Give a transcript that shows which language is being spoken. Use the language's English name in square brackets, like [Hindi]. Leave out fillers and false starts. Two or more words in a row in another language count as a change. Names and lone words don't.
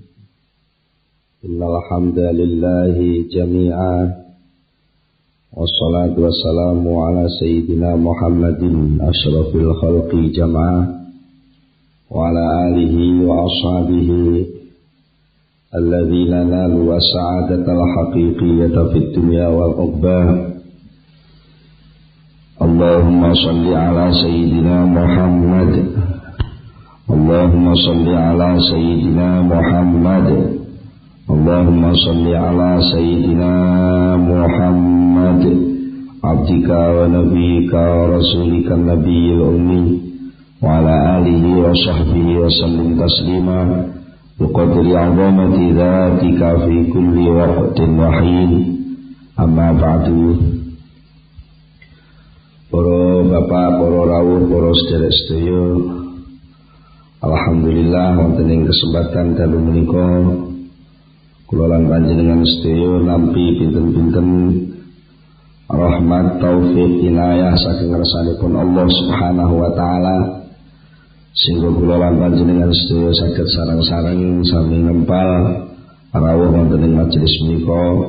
[Arabic] إن الحمد لله جميعا. والصلاة والسلام على سيدنا محمد أشرف الخلق جمعا وعلى آله وأصحابه الذين نالوا السعادة الحقيقية في الدنيا والعقبى. اللهم صل على سيدنا محمد. اللهم صل على سيدنا محمد. اللهم صل على سيدنا محمد عبدك ونبيك ورسولك النبي الأمي وعلى آله وصحبه وسلم تسليما بقدر عظمة ذاتك في كل وقت وحين. أما بعد. [Javanese] Para bapak, para rawuh, para sedherek-sedherek, alhamdulillah wonten ing kesempatan dalu menika kula lan panjenengan sedaya nampi pinten-pinten rahmat taufik inayah saking ngarsanipun [Arabic] الله سبحانه وتعالى [Javanese] sehingga kula lan panjenengan sedaya saged sareng-sareng sami nempal rawuh wonten ing majelis menika.